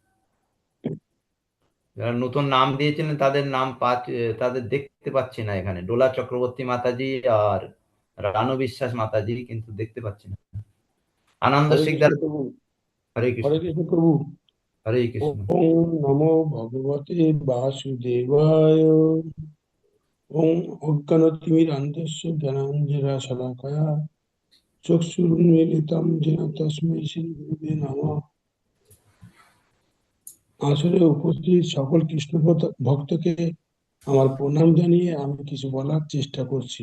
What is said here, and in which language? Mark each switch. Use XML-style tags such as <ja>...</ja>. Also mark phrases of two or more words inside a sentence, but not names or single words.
<bn>যারা নতুন নাম দিয়েছিলেন তাদের নাম তাদের দেখতে পাচ্ছি না এখানে। ডোলা চক্রবর্তী মাতাজি আর রানু বিশ্বাস মাতাজি, কিন্তু দেখতে পাচ্ছি না। আনন্দ হরে কৃষ্ণ শিকদার। প্রভু। হরে হরে কৃষ্ণ। কৃষ্ণ প্রভু। হরে কৃষ্ণ।</bn> <sa>ওম নমো ভগবতে বাসুদেবায়। ওম অজ্ঞানতিমিরান্ধস্য জ্ঞানাঞ্জনশলাকয়া চক্ষুর্মিলিতং যেন তস্मै শ্রী গুরুবে নমঃ।</sa> <bn>আসলে উপস্থিত সকল কৃষ্ণ ভক্তকে আমার প্রণাম জানিয়ে আমি কিছু বলার চেষ্টা করছি।</bn>